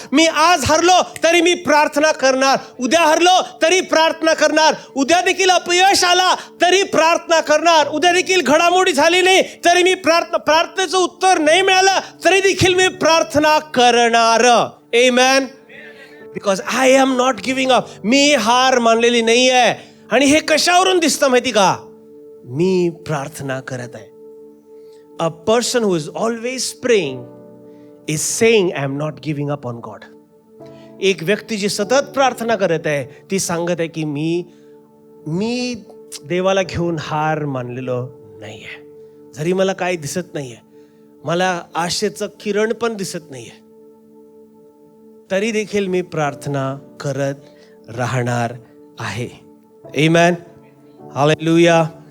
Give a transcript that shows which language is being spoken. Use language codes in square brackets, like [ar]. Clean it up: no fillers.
[mr] मी आज हरलो तरी मी प्रार्थना करणार, उद्या हरलो तरी प्रार्थना करणार, उद्या देखील अपयश आला तरी प्रार्थना करणार, उद्या देखील घडामोडी झाली नाही तरी मी प्रार्थनेचं उत्तर नाही मिळालं तरी देखील मी प्रार्थना करणार. [en] Amen. Because I am not giving up. [mr] मी हार मानलेली नाही आहे. आणि हे कशावरून दिसतं माहिती का? मी प्रार्थना करत आहे. [en] a person who is always praying is saying, I am not giving up on God. [mr] एक व्यक्ती जी सतत प्रार्थना करत आहे ती सांगत आहे की मी देवाला घेऊन हार मानलेलो नाहीये. जरी मला काही दिसत नाहीये, मला आशेचं किरण पण दिसत नाहीये, तरी देखील मी प्रार्थना करत राहणार आहे. आमेन. हालेलुया.